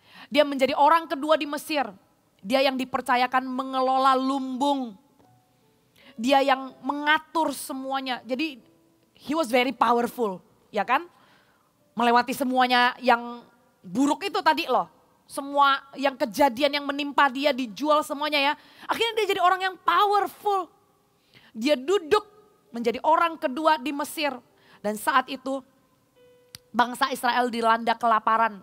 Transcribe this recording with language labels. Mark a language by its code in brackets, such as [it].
[id] Dia menjadi orang kedua di Mesir. Dia yang dipercayakan mengelola lumbung. Dia yang mengatur semuanya. Jadi [en] he was very powerful, [id] ya kan? Melewati semuanya yang buruk itu tadi loh. Semua yang kejadian yang menimpa dia dijual semuanya ya. Akhirnya dia jadi orang yang powerful. Dia duduk menjadi orang kedua di Mesir. Dan saat itu bangsa Israel dilanda kelaparan.